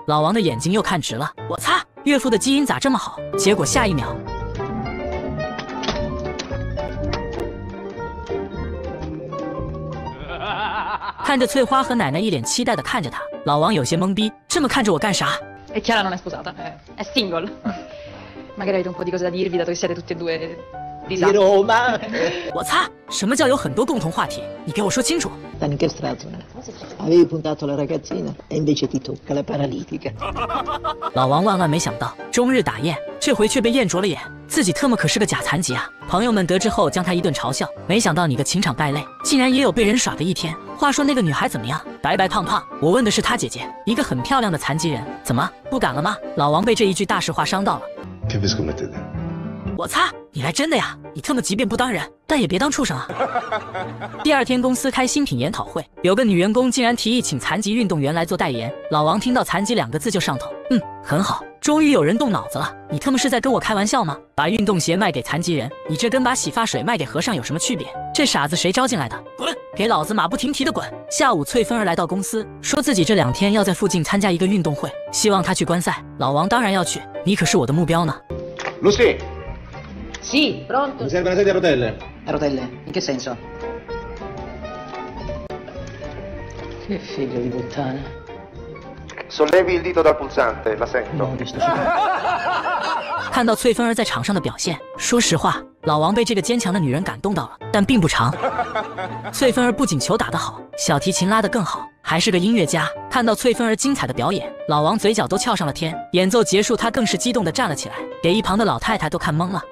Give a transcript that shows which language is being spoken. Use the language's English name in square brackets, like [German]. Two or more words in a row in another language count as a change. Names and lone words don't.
[Chinese] 老王的眼睛又看直了，我擦，岳父的基因咋这么好？结果下一秒，看着翠花和奶奶一脸期待的看着他，老王有些懵逼，这么看着我干啥？ [Italian] E Chiara non è sposata, è single. Magari avete un po' di cose da dirvi, dato che siete tutti e due disabili. Roma. [Chinese] 我擦，什么叫有很多共同话题？你给我说清楚。 [Italian] In che strato? Avevi puntato la ragazzina e invece ti tocca la paralitica. [Chinese] 老王万万没想到，终日打雁，这回却被雁啄了眼，自己特么可是个假残疾啊！朋友们得知后将他一顿嘲笑，没想到你个情场败类，竟然也有被人耍的一天。话说那个女孩怎么样？白白胖胖，我问的是她姐姐，一个很漂亮的残疾人，怎么不敢了吗？老王被这一句大实话伤到了。 [Italian] Che vi scommettete? [Chinese] 我擦，你来真的呀？你特么即便不当人，但也别当畜生啊！第二天公司开新品研讨会，有个女员工竟然提议请残疾运动员来做代言。老王听到残疾2个字就上头，很好，终于有人动脑子了。你特么是在跟我开玩笑吗？把运动鞋卖给残疾人，你这跟把洗发水卖给和尚有什么区别？这傻子谁招进来的？滚！给老子马不停蹄的滚！下午，翠芬儿来到公司，说自己这2天要在附近参加一个运动会，希望他去观赛。老王当然要去，你可是我的目标呢。 [Italian] Lucy, Sì, pronto? mi serve una sedia a rotelle. A rotelle? In che senso? Che figlio di puttana. Sollevi il dito dal pulsante, la sento. No, di sto figlio. [Chinese] 看到翠芬儿在场上的表现，说实话，老王被这个坚强的女人感动到了，但并不长。翠芬儿不仅球打得好，小提琴拉得更好，还是个音乐家。看到翠芬儿精彩的表演，老王嘴角都翘上了天。演奏结束，他更是激动地站了起来，给一旁的老太太都看懵了。